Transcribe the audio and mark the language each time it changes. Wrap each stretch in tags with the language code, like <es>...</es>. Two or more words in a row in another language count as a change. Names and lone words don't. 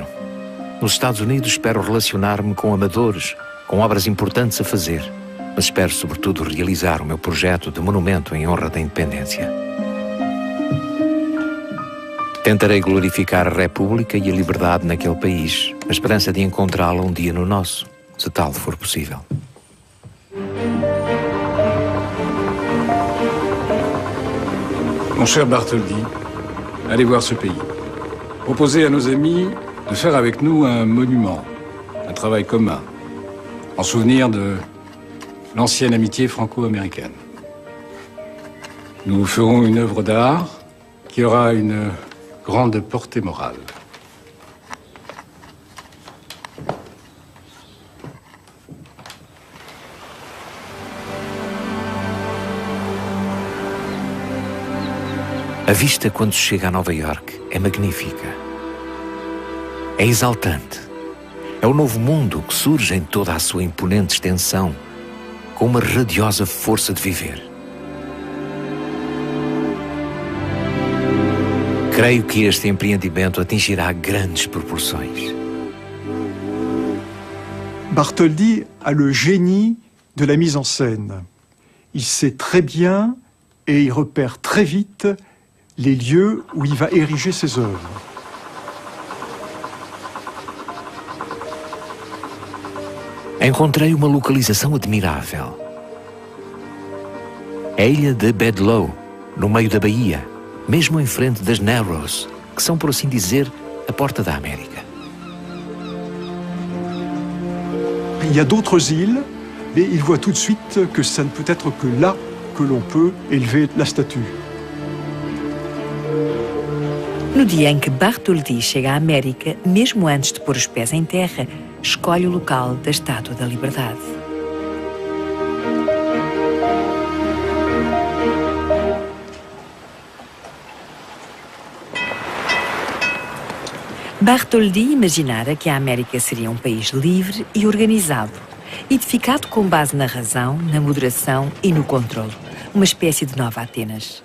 <pt>Nos Estados Unidos espero relacionar-me com amadores, com obras importantes a fazer, mas espero sobretudo realizar o meu projeto de monumento em honra da independência. Tentarei glorificar a República e a liberdade naquele país, na esperança de encontrá-la um dia no nosso, se tal for possível.</pt> <fr>Mon cher Bartholdi, allez voir ce pays. Proposez à nos amis de faire avec nous un monument, un travail commun, en souvenir de l'ancienne amitié franco-américaine. Nous ferons une œuvre d'art qui aura une grande portée morale.</fr> <pt>A vista quando se chega a Nova Iorque é magnífica. É exaltante. É o novo mundo que surge em toda a sua imponente extensão, com uma radiosa força de viver. Creio que este empreendimento atingirá grandes proporções.</pt> <fr>Bartholdi a le génie de la mise en scène. Il sait très bien et il repère très vite les lieux où il va ériger ses œuvres.</fr> <pt>Encontrei uma localização admirável. A ilha de Bedloe, no meio da baía, mesmo em frente das Narrows, que são, por assim dizer, a porta da América.</pt> <fr>Il y a d'autres îles, mais il voit tout de suite que ça ne peut être que là que l'on peut élever la statue.</fr> <pt>No dia em que Bartholdi chega à América, mesmo antes de pôr os pés em terra, escolhe o local da Estátua da Liberdade. Bartholdi imaginara que a América seria um país livre e organizado, edificado com base na razão, na moderação e no controle, uma espécie de Nova Atenas.</pt>